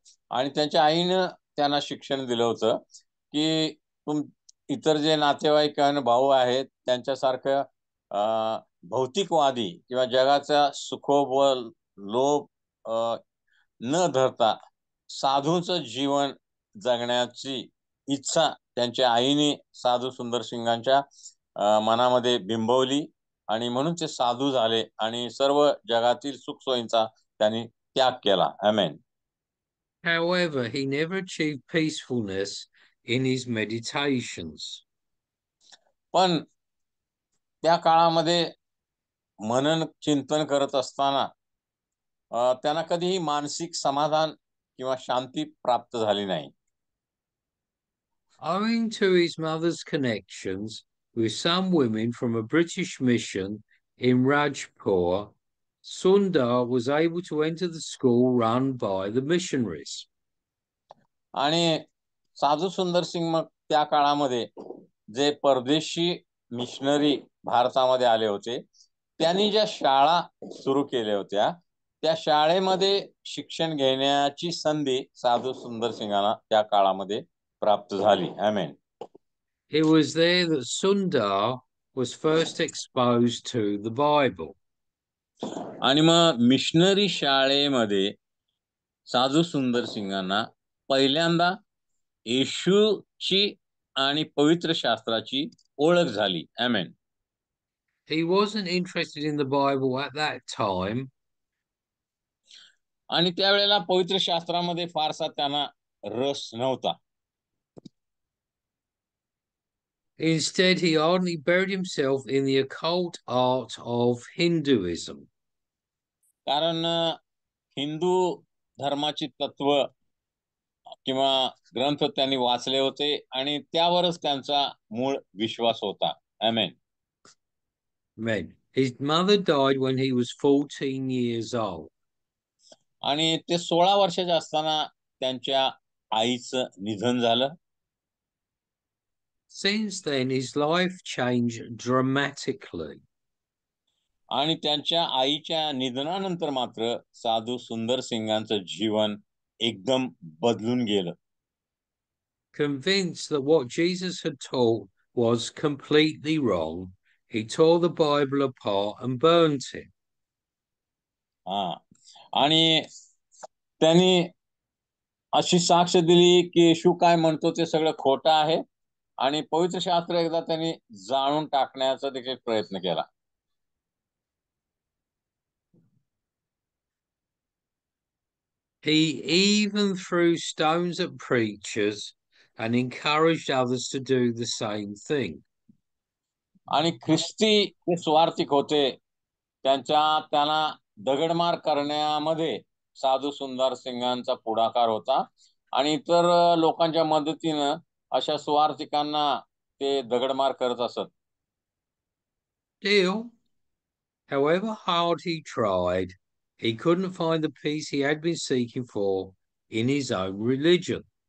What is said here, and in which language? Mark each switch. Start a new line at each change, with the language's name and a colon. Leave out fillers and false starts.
Marathi: आणि त्यांच्या आईनं त्यांना शिक्षण दिलं होतं की इतर जे नातेवाईक आणि भाऊ आहेत त्यांच्यासारखं भौतिकवादी किंवा जगाचा सुखोबल लोभ न धरता साधूचं जीवन जगण्याची इच्छा त्यांच्या आईने साधू सुंदर सिंगांच्या मनामध्ये बिंबवली आणि म्हणून ते साधू झाले आणि सर्व जगातील सुखसोयींचा त्यांनी त्याग केला. आमेन.
English: However, he never achieved peacefulness in his meditations.
Marathi: पण त्या काळामध्ये मनन चिंतन करत असताना त्यांना कधीही मानसिक समाधान किंवा शांती प्राप्त झाली नाही.
English: Owing to his mother's connections with some women from a British mission, in Rajpur, Sundar was able to enter the school run by the missionaries.
Marathi: आणि साधू सुंदर सिंग मग त्या काळामध्ये जे परदेशी मिशनरी भारतामध्ये आले होते त्यांनी ज्या शाळा सुरू केल्या होत्या त्या शाळेमध्ये शिक्षण घेण्याची संधी साधू सुंदर सिंगांना त्या काळामध्ये प्राप्त झाली. आमेन.
English: It was there that Sundar was first exposed to the Bible.
Marathi: आणि मग मिशनरी शाळेमध्ये साधू सुंदर सिंगांना पहिल्यांदा येशूची आणि पवित्र शास्त्राची ओळख झाली. आमेन.
English: He wasn't interested in the Bible at that time.
Marathi: आणि त्यावेळेला पवित्र शास्त्रामध्ये फारसा त्यांना रस नव्हता.
English: Instead, he ardently buried himself in the occult art of Hinduism.
Marathi: कारण हिंदू धर्माची तत्व किंवा ग्रंथ त्यांनी वाचले होते आणि त्यावरच त्यांचा मूळ विश्वास होता. आमेन.
English: Men. His mother died when he was 14 years old.
Marathi: आणि ते 16 वर्षाचे असताना त्यांच्या आईचं निधन झालं.
English: Since then, his life changed dramatically.
Marathi: आणि त्यांच्या आईच्या निधनानंतर मात्र साधू सुंदर सिंगांचं जीवन एकदम बदलून गेलं.
English: Convinced that what Jesus had taught was completely wrong, he tore the Bible apart and burnt it.
Marathi: आणि त्यांनी अशी साक्ष दिली की येशू काय म्हणतो ते सगळं खोटं आहे आणि पवित्र शास्त्र एकदा त्यांनी जाळून टाकण्याचा देखील प्रयत्न केला.
English: He even threw stones at preachers and encouraged others to do the same thing.
Marathi: आणि ख्रिस्ती जे स्वार्थिक होते त्यांना दगडमार करण्यामध्ये साधू सुंदर सिंगांचा पुढाकार होता आणि इतर लोकांच्या मदतीनं अशा स्वार्थिकांना ते दगडमार करत असत.
English: Still, however hard he tried, he couldn't find the peace he had been seeking for in his own religion.